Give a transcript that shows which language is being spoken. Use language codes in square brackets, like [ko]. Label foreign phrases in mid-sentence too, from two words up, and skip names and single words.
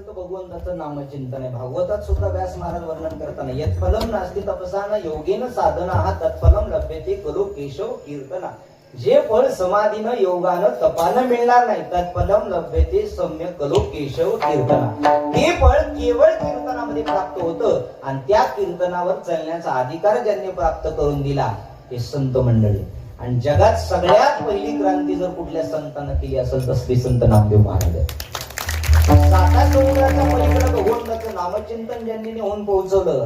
[mr] भगवंताचं नामचिंतन आहे. भागवतात सुद्धा व्यास महाराज वर्णन करताना [sa] यत् फलम नास्ति तपसा न योगेन साधना हा तत्फलम लभ्यते खलु केशव कीर्तना. [mr] जे फळ समाधीनं योगानं तपानं मिळणार नाही [sa] तत्फलम लभ्यते सम्यक खलु केशव कीर्तना. [mr] हे फळ केवळ कीर्तनामध्ये प्राप्त होतं आणि त्या कीर्तनावर चालण्याचा अधिकार ज्यांनी प्राप्त करून दिला हे संत मंडळी. आणि जगात सगळ्यात पहिली क्रांती जर कुठल्या संतांना केली असेल तर श्री संत नामदेव महाराज आहे. साता समुद्राच्या पलीकडे भगवंताचं नामचिंतन ज्यांनी नेऊन पोहोचवलं.